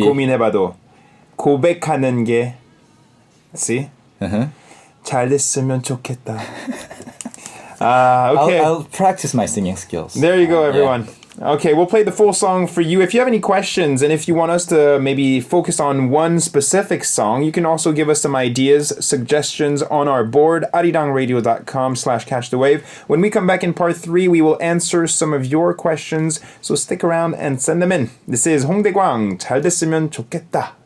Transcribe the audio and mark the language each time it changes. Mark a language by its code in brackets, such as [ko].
[ko] 고민해봐도 고백하는 게 see? 잘 됐으면 좋겠다. Okay. [en] I'll practice my singing skills. There you go, everyone. Okay, we'll play the full song for you. If you have any questions and if you want us to maybe focus on one specific song, you can also give us some ideas, suggestions on our board, arirangradio.com/catchthewave. When we come back in part 3, we will answer some of your questions, so stick around and send them in. This is 홍대광, 잘 됐으면 좋겠다.